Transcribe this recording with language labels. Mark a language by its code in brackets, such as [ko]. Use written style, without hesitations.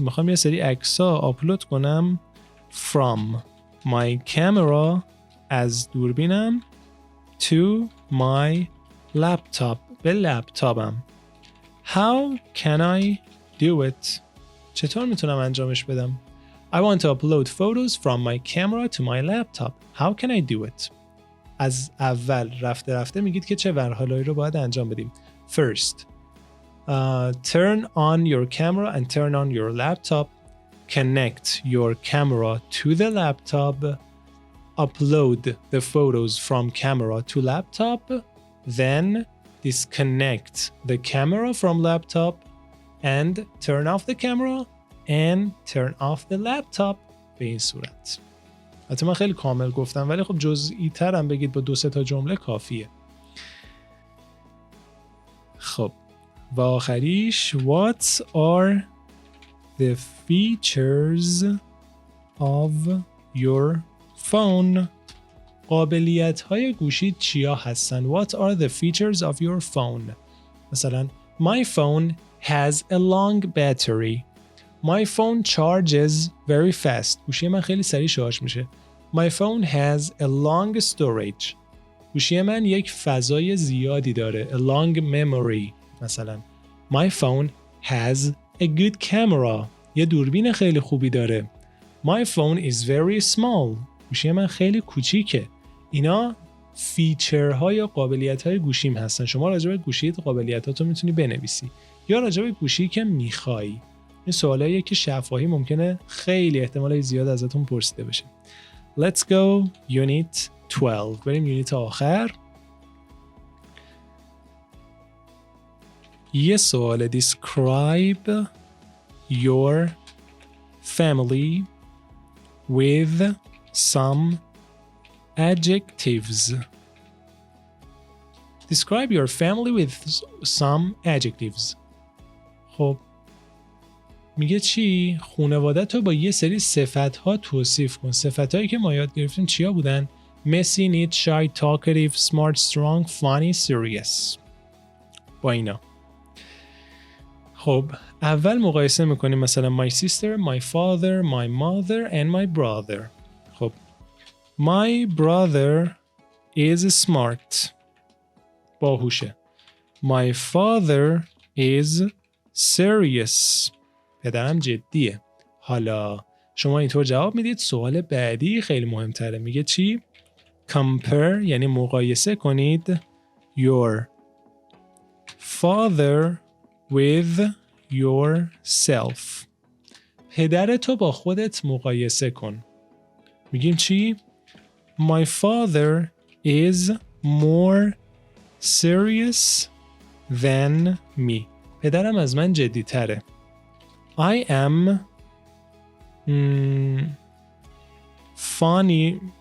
[fa] میخوام یه سری عکس‌ها آپلود کنم [en] from my camera [fa] از دوربینم [en] to my laptop [fa] به لپتاپم. [en] How can I do it? [fa] چطور میتونم انجامش بدم؟ [en] I want to upload photos from my camera to my laptop. How can I do it? [fa] از اول رفته میگید که چه مرحله‌ای رو باید انجام بدیم. [en] First, turn on your camera and turn on your laptop. Connect your camera to the laptop. Upload the photos from camera to laptop. Then disconnect the camera from laptop and turn off the camera and turn off the laptop. [fa] به این صورت. حتی من خیلی کامل گفتم ولی خب جزئی ترم بگید با 2-3 تا جمله کافیه. خب و آخریش [en] what are the features of your phone؟ [fa] قابلیت‌های گوشی چیا هستن؟ [en] What are the features of your phone؟ مثلا my phone has a long battery. My phone charges very fast. [fa] گوشی من خیلی سریع شارژ میشه. [en] My phone has a long storage. [fa] گوشی من یک فضای زیادی داره. [en] A long memory. مثلا My phone has a good camera. [fa] یه دوربین خیلی خوبی داره. [en] My phone is very small. [fa] گوشی من خیلی کوچیکه. اینا فیچرها یا قابلیت‌های گوشیم هستن. شما راجع به گوشیت قابلیتاتو میتونی بنویسی یا راجع به گوشی که میخوای. این سوالاییه که شفاهی ممکنه خیلی احتمال زیاد ازتون پرسیده بشه. [en] Let's go unit 12. [fa] بریم یونیت آخر. یه سوال [en] describe your family with some adjectives. Describe your family with some adjectives. [fa] خب میگه چی؟ خانوادت رو با یه سری صفت‌ها توصیف کن. صفت‌هایی که ما یاد گرفتیم چیا بودن؟ [en] messy, neat, shy, talkative, smart, strong, funny, serious. [fa] با اینا. خب اول مقایسه میکنیم مثلا [en] my sister, my father, my mother and my brother. خب my brother is smart. [fa] باهوشه. [en] My father is serious. [fa] پدرم جدیه. حالا شما اینطور جواب میدید. سوال بعدی خیلی مهمتره. میگه چی؟ compare یعنی مقایسه کنید [en] your father with yourself. [fa] پدرتو با خودت مقایسه کن. میگیم چی؟ [en] My father is more serious than me. [fa] پدرم از من جدی تره. [en] I am funny.